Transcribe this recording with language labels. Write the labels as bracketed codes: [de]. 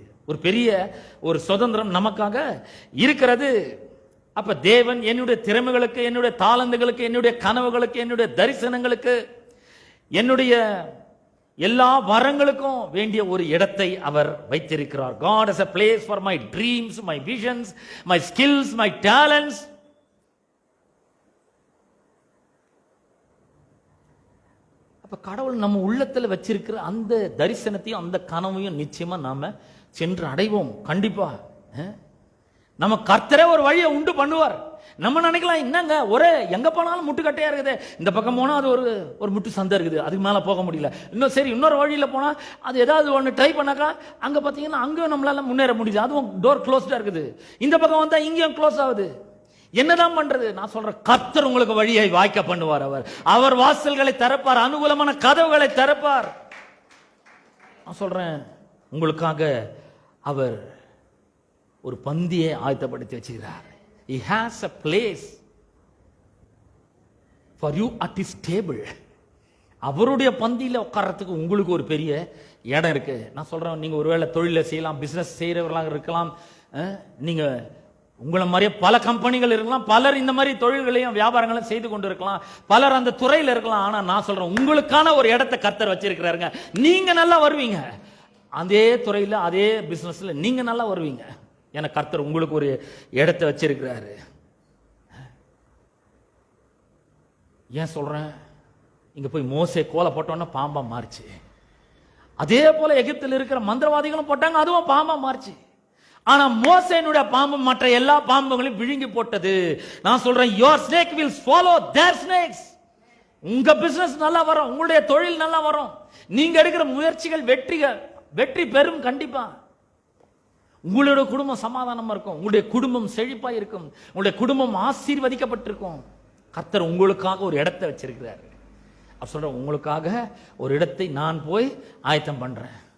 [ta] ஒரு பெரிய ஒரு சுதந்திரம் நமக்காக இருக்கிறது. அப்ப தேவன் என்னுடைய திறமைகளுக்கு, என்னுடைய தாளந்துகளுக்கு, என்னுடைய கனவுகளுக்கு, என்னுடைய தரிசனங்களுக்கு, என்னுடைய எல்லா வரங்களுக்கும் வேண்டிய ஒரு இடத்தை அவர் வைத்திருக்கிறார். [en] God has a place for my dreams, my visions, my skills, my talents. [ta] அப்ப கடவுள் நம்ம உள்ளத்துல வச்சிருக்கிற அந்த தரிசனத்தையும் அந்த கனவையும் நிச்சயமா நாம சென்று அடைவோம். கண்டிப்பா நம்ம கர்த்தரே ஒரு வழியை உண்டு பண்ணுவார். நம்ம நினைக்கலாம், என்னங்க ஒரே எங்க போனாலும் முட்டுக்கட்டையா இருக்குது, இந்த பக்கம் போனா அது ஒரு முட்டு சந்தை இருக்குது, அதுக்கு மேல போக முடியல, இன்னும் சரி இன்னொரு வழியில போனா அது ஏதாவது ஒன்று ட்ரை பண்ணாக்கா அங்க பாத்தீங்கன்னா அங்கேயும் நம்மளால முன்னேற முடியுது, அதுவும் டோர் க்ளோஸ்டா இருக்குது, இந்த பக்கம் வந்தா இங்கேயும் க்ளோஸ் ஆகுது. என்னதான் பண்றது? நான் சொல்றேன், கர்த்தர் உங்களுக்கு வழியை வாய்க்க பண்ணுவார். அவர் வாசல்களை திறப்பார், அனுகூலமான கதவுகளை திறப்பார். நான் சொல்றேன், உங்களுக்காக அவர் ஒரு பந்தியை ஆயத்தப்படுத்தி வச்சுக்கிறார். [en] He has a place for you at his table. [ta] அவருடைய பந்தியில உட்கார்றதுக்கு உங்களுக்கு ஒரு பெரிய இடம் இருக்கு. நான் சொல்றேன், நீங்க ஒருவேளை தொழில செய்யலாம், பிசினஸ் செய்யறவர்களாக இருக்கலாம், நீங்க உங்களை மாதிரியே பல கம்பெனிகள் இருக்கலாம், பலர் இந்த மாதிரி தொழில்களையும் வியாபாரங்களையும் செய்து கொண்டு இருக்கலாம், பலர் அந்த துறையில் இருக்கலாம். ஆனா நான் சொல்றேன், உங்களுக்கான ஒரு இடத்தை கர்த்தர் வச்சிருக்கிறாருங்க. நீங்க நல்லா வருவீங்க, அதே துறையில அதே பிசினஸ்ல நீங்க நல்லா வருவீங்க. ஏன்னா கர்த்தர் உங்களுக்கு ஒரு இடத்தை வச்சிருக்கிறாரு. ஏன் சொல்றேன்? இங்க போய் மோசே கோலை போட்டோன்னா பாம்பா மாறிச்சு. அதே போல எகிப்தில் இருக்கிற மந்திரவாதிகளும் போட்டாங்க, அதுவும் பாம்பா மாறிச்சு. ஆனா மோசேனுடைய பாம்பு மற்ற எல்லா பாம்புகளையும் விழுங்கி போட்டது. நான் சொல்றேன், [en] your snake will swallow their snakes. [ta] உங்க பிசினஸ் நல்லா வரும், உங்களுடைய தொழில் நல்லா வரும், நீங்க எடுக்கிற முயற்சிகள் வெற்றி பெறும். கண்டிப்பா உங்களுடைய குடும்பம் சமாதானமா இருக்கும், உங்களுடைய குடும்பம் செழிப்பா இருக்கும், உங்களுடைய குடும்பம் ஆசீர்வதிக்கப்பட்டிருக்கும். கர்த்தர் உங்களுக்காக ஒரு இடத்தை வச்சிருக்கிறார். அவர் சொல்ற, உங்களுக்காக ஒரு இடத்தை நான் போய் ஆயத்தம் பண்றேன்.